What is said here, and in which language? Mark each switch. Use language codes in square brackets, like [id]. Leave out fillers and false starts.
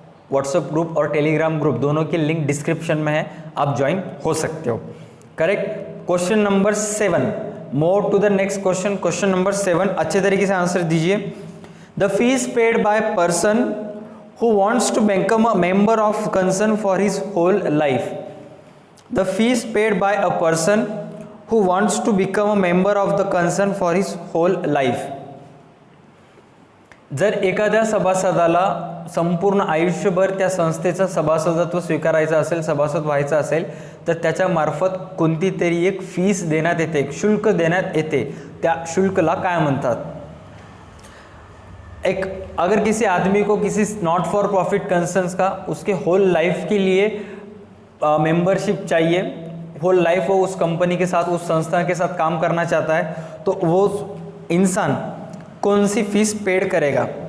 [hi] WhatsApp group और Telegram group दोनों की लिंक डिस्क्रिप्शन में है, आप ज्वाइन हो सकते हो। Correct. [en] Question number 7, more to the next question. [hi] Question number 7 अच्छे तरीके से आंसर दीजिए। [en] The fees paid by person who wants to become a member of concern for his whole life. The fees paid by a person who wants to become a member of the concern for his whole life. [mr] जर एखाद्या सभासदाला संपूर्ण आयुष्यभर त्या संस्थेचं सभासदत्व स्वीकारायचं असेल, सभासद व्हायचं असेल, तर त्याच्या मार्फत कोणती तरी एक फीस देण्यात येते, एक शुल्क देण्यात येते, त्या शुल्कला काय म्हणतात? [hi] एक अगर किसी आदमी को किसी नॉट फॉर प्रॉफिट कंसर्न्स का उसके होल लाइफ के लिए मेंबरशिप चाहिए, होल लाइफ वो उस कंपनी के साथ उस संस्था के साथ काम करना चाहता है, तो वो इंसान कौन सी फीस पेड करेगा?